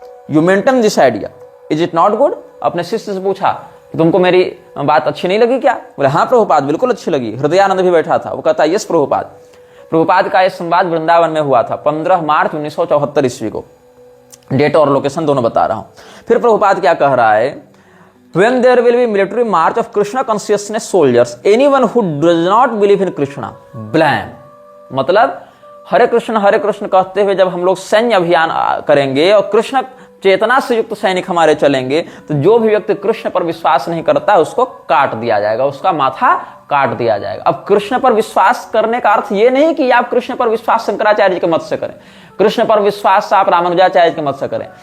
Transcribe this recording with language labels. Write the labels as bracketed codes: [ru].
[en] You maintain this idea, is it not good? [hi] अपने शिष्य से पूछा कि तुमको मेरी बात अच्छी नहीं लगी क्या? बोले हाँ प्रभुपाद बिल्कुल अच्छी लगी। हृदयानंद भी बैठा था, वो कहता यस प्रभुपाद। प्रभुपाद का यह संवाद वृंदावन में हुआ था 15 मार्च 1974 ईस्वी को। डेट और लोकेशन दोनों बता रहा हूं। फिर प्रभुपाद क्या कह रहा है? [en] When there will be military march of Krishna consciousness soldiers, anyone who does not believe in Krishna, blame. [hi] मतलब हरे कृष्ण कहते हुए जब हम लोग सैन्य अभियान करेंगे और कृष्ण चेतना से युक्त सैनिक हमारे चलेंगे, तो जो भी व्यक्ति कृष्ण पर विश्वास नहीं करता उसको काट दिया जाएगा, उसका माथा काट दिया जाएगा। अब कृष्ण पर विश्वास करने का अर्थ ये नहीं कि आप कृष्ण पर विश्वास शंकराचार्य जी के मत से करें, कृष्ण पर विश्वास आप रामानुजाचार्य के मत से करें।